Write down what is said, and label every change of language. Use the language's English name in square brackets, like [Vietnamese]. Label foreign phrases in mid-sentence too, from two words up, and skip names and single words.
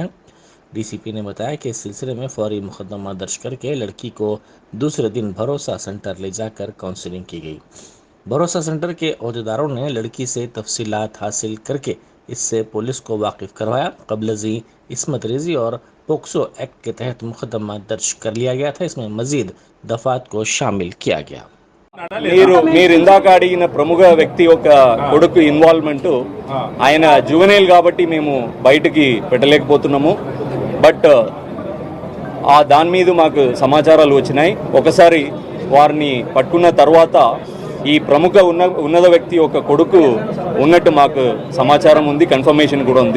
[Urdu] ڈی سی پی نے بتایا کہ اس سلسلے میں فوری مقدمہ درج کر کے لڑکی کو دوسرے دن بھروسہ سینٹر لے جا کر کاؤنسلنگ کی گئی۔ بھروسہ سینٹر کے عہدیداروں نے لڑکی سے تفصیلات حاصل کر کے اس سے پولیس کو واقف کروایا۔ قبل ازیں عصمت ریزی اور پوکسو ایکٹ کے تحت مقدمہ درج کر لیا گیا تھا، اس میں مزید دفعات کو شامل کیا گیا۔ [Telugu] మీరు ఇందాక అడిగిన ప్రముఖ వ్యక్తి యొక్క కొడుకు ఇన్వాల్వ్మెంట్, ఆయన జువెనైల్ కాబట్టి మేము బయటికి పెట్టలేకపోతున్నాము. బట్ దాని మీద మాకు సమాచారాలు వచ్చినాయి. ఒకసారి వారిని పట్టుకున్న తర్వాత ఈ ప్రముఖ ఉన్నత వ్యక్తి యొక్క కొడుకు ఉన్నట్టు మాకు సమాచారం ఉంది, కన్ఫర్మేషన్ కూడా ఉంది.